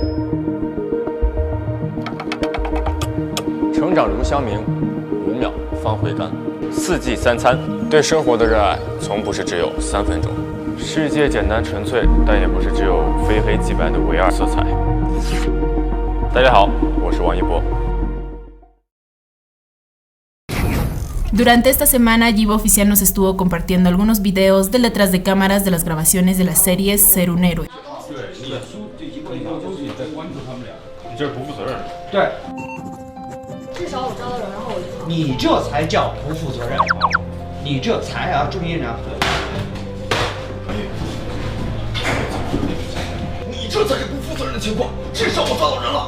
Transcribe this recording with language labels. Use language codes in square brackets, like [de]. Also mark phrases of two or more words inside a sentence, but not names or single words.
[zh] 成长如香茗，5秒方回甘。4季3餐，对生活的热爱从不是只有3分钟。世界简单纯粹，但也不是只有非黑即白的唯二色彩。大家好，我是王一博。 [es] Durante esta semana, Yibo Oficial nos estuvo compartiendo algunos videos del detrás de cámaras de las grabaciones de la serie Ser un héroe. [zh] 你这是不负责任。对。至少我招到人，然后我就。你这才叫不负责任，你这才啊，注意呢。你这才是不负责任的情况，至少我抓到人了。